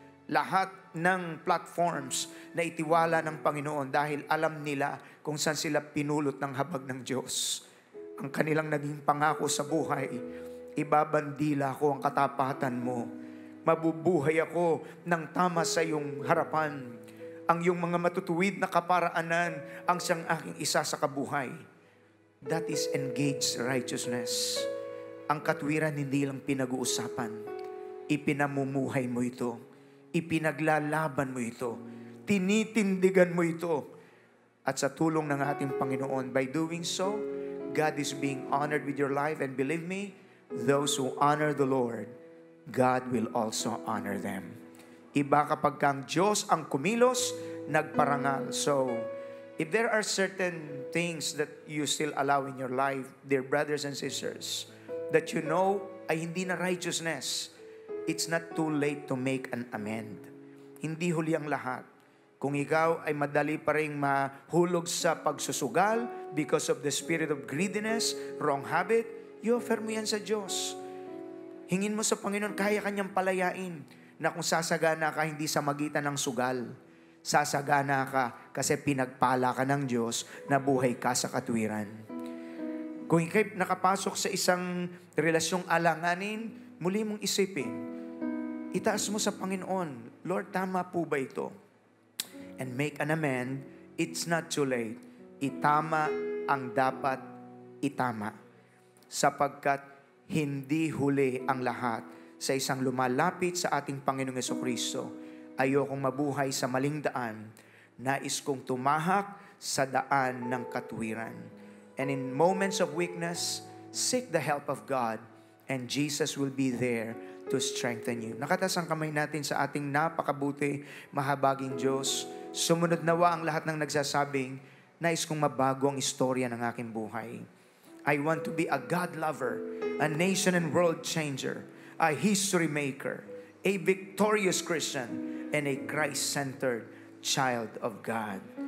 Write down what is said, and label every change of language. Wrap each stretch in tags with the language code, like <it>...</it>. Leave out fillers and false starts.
<tl>Lahat ng platforms na itiwala ng Panginoon dahil alam nila kung saan sila pinulot ng habag ng Diyos. Ang kanilang naging pangako sa buhay, ibabandila ko ang katapatan mo. Mabubuhay ako ng tama sa iyong harapan. Ang iyong mga matutuwid na kaparaanan ang siyang aking isa sa kabuhay.</tl> <en>That is engaged righteousness.</en> <tl>Ang katwiran hindi lang pinag-uusapan. Ipinamumuhay mo ito. Ipinaglalaban mo ito. Tinitindigan mo ito. At sa tulong ng ating Panginoon,</tl> <en>by doing so, God is being honored with your life. And believe me, those who honor the Lord, God will also honor them.</en> <tl>Iba kapag kang Diyos ang kumilos, nagparangal.</tl> <en>So, if there are certain things that you still allow in your life, dear brothers and sisters, that you know</en> <tl>ay hindi na</tl> <en>righteousness, it's not too late to make an amend.</en> <tl>Hindi huli ang lahat. Kung ikaw ay madali pa rin mahulog sa pagsusugal</tl> <en>because of the spirit of greediness, wrong habit, you offer</en> <tl>mo yan sa Diyos. Hingin mo sa Panginoon, kaya Kanyang palayain na kung sasagana ka hindi sa magitan ng sugal. Sasagana ka kasi pinagpala ka ng Diyos na buhay ka sa katwiran. Kung ikay nakapasok sa isang relasyong alanganin, muli mong isipin, itaas mo sa Panginoon, Lord, tama po ba ito?</tl> <en>And make an amend, it's not too late.</en> <tl>Itama ang dapat itama. Sapagkat hindi huli ang lahat sa isang lumalapit sa ating Panginoong Jesucristo. Ayokong mabuhay sa maling daan. Nais kong tumahak sa daan ng katwiran.</tl> <en>And in moments of weakness, seek the help of God. And Jesus will be there to strengthen you.</en> <tl>Nakatas ang kamay natin sa ating napakabuti, mahabaging Diyos. Sumunod nawa ang lahat ng nagsasabing, nais kong mabago ang istorya ng aking buhay.</tl> <en>I want to be a God lover, a nation and world changer, a history maker, a victorious Christian, and a Christ-centered child of God.</en>